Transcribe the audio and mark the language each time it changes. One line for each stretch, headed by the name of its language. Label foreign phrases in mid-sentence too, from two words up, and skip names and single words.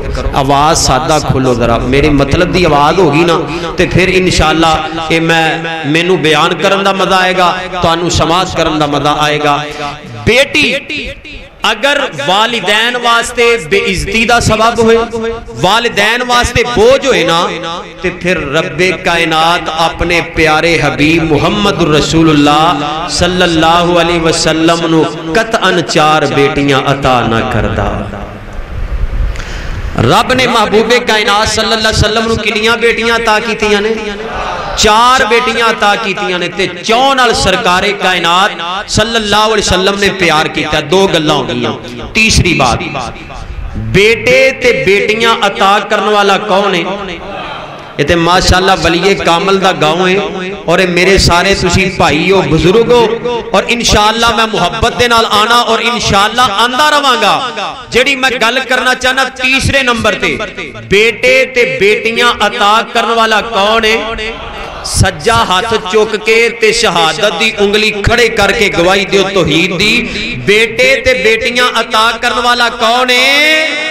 Punjabi: آواز سادہ کھولو ذرا میرے مطلب دی آواز ہوگی نا تے پھر انشاءاللہ میں نو بیان کرن دا مزہ آئے گا تانو سماعت کرن دا مزہ آئے گا بیٹی اگر والدین واسطے بے عزتی دا سبب ہوئے والدین واسطے بوجھ ہوئے نا تے پھر رب کائنات اپنے پیارے حبیب محمد
Arabic: رسول اللہ صلی اللہ علیہ وسلم
Punjabi: نو قطعاً 4 بیٹیاں عطا نہ کردہ رب نے محبوب کائنات
Arabic: صلی اللہ علیہ وسلم
Punjabi: نو کنیاں بیٹیاں عطا کیتیاں نے 4 بیٹیاں عطا کیتیاں نے تے 4 نال سرکار کائنات
Arabic: صلی اللہ علیہ وسلم
Punjabi: نے پیار کیتا 2 گلاں ہو گئیاں تیسری بات بیٹے تے بیٹیاں عطا کرنے والا کون ہے یہ تے ماشاءاللہ ولی کامل دا گاؤں ہے اور میرے سارے تسی بھائی ہو بزرگ ہو اور انشاءاللہ میں محبت دے نال آنا اور انشاءاللہ آندہ رواں گا جڑی میں گل کرنا چاہنا تیسرے نمبر تے بیٹے تے بیٹیاں عطا کرنے والا کون ہے سجا ہاتھ چوک کے تے شہادت دی انگلی کھڑے کر کے گواہی دیو توحید دی بیٹے تے بیٹیاں عطا کرنے والا کون ہے